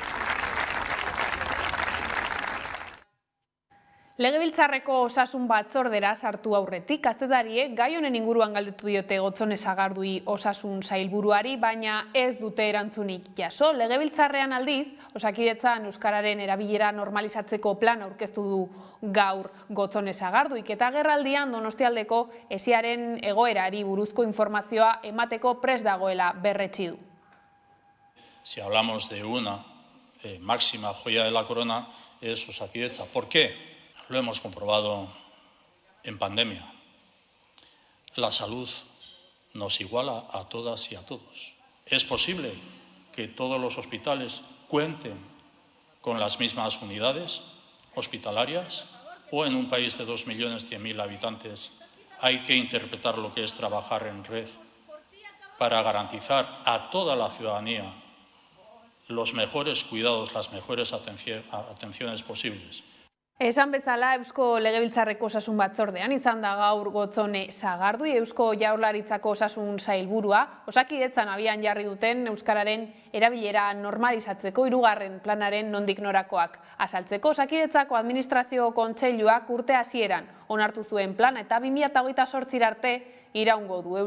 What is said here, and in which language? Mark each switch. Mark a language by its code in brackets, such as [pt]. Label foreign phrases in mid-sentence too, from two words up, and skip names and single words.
[eu] Legebiltzarreko osasun batzordera sartu aurretik, kazetariek gai honen inguruan galdetu diote Gotzone Sagardui osasun sailburuari, baina ez dute erantzunik jaso. Legebiltzarrean aldiz, Osakidetzan euskararen erabilera normalizatzeko plan aurkeztu du gaur Gotzone Sagarduik eta agerraldian Donostialdeko esiaren egoerari buruzko informazioa emateko prest dagoela berretsi du. [es] Si hablamos de una máxima joya de la corona, es Osakidetza. ¿Por qué? Lo hemos comprobado en pandemia. La salud nos iguala a todas y a todos. Es posible que todos los hospitales cuenten con las mismas unidades hospitalarias, o en un país de 2.100.000 habitantes hay que interpretar lo que es trabajar en red para garantizar a toda la ciudadanía los mejores cuidados, las mejores atenciones posibles. [eu] Esan bezala, Eusko Legebiltzarreko Osasun Batzordean izan da gaur Gotzone Sagardui, Eusko Jaurlaritzako Osasun Sailburua, Osakidetzan abian jarri duten euskararen erabilera normalizatzeko 3. planaren nondik norakoak azaltzeko. Osakidetzako Administrazio Kontseiluak urte hasieran onartu zuen plana eta 2028 arte iraungo du.